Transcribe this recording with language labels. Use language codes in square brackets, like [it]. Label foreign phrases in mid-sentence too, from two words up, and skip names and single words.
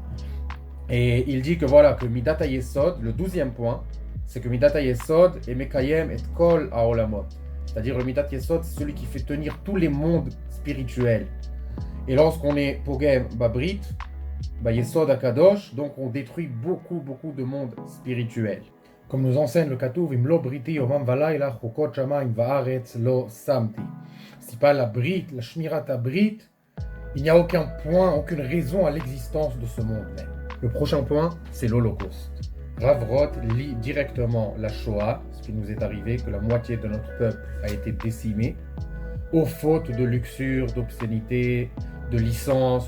[fr] Et il dit que voilà, que [he] מידת היסוד, [fr] le 12e point, c'est que [he] מידת היסוד [fr] est [he] מקיים את כל העולמות. [fr] C'est-à-dire le [he] מידת היסוד, [fr] c'est celui qui fait tenir tous les mondes spirituels. Et lorsqu'on est [he] פוגם בברית, יסוד הקדוש, [fr] donc on détruit beaucoup de mondes spirituels. Comme nous enseigne le Katouv, [he] אם לא בריתי יומם ולילה חוקות שמים וארץ לא שמתי. [fr] Si pas la Brit, la [he] שמירת הברית, [fr] il n'y a aucun point, aucune raison à l'existence de ce monde même. Le prochain point, c'est l'Holocauste. Rav Roth lit directement la Shoah, ce qui nous est arrivé, que la moitié de notre peuple a été décimée, aux fautes de luxure, d'obscénité, de licence.